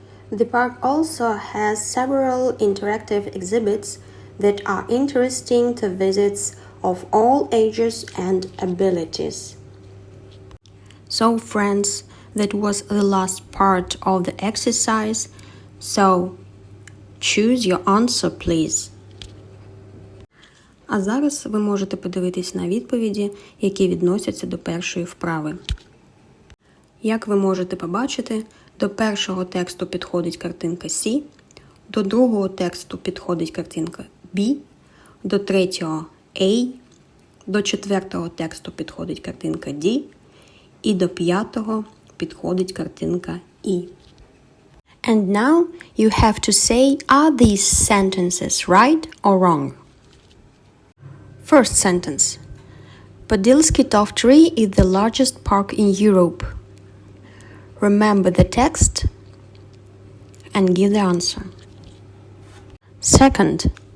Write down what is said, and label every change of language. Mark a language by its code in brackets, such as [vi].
[en] The park also has several interactive exhibits that are interesting to visitors of all ages and abilities. So friends, that was the last part of the exercise, so choose your answer please. [uk] А зараз ви можете подивитись на відповіді, які відносяться до першої вправи. Як ви можете побачити, до першого тексту підходить картинка C, до другого тексту підходить картинка B, до третього A, до четвертого тексту підходить картинка D, і до п'ятого підходить картинка E. [en] And now you have to say, are these sentences right or wrong? First sentence. Podilsky Top Tree is the largest park in Europe. Remember the text and give the answer. Second.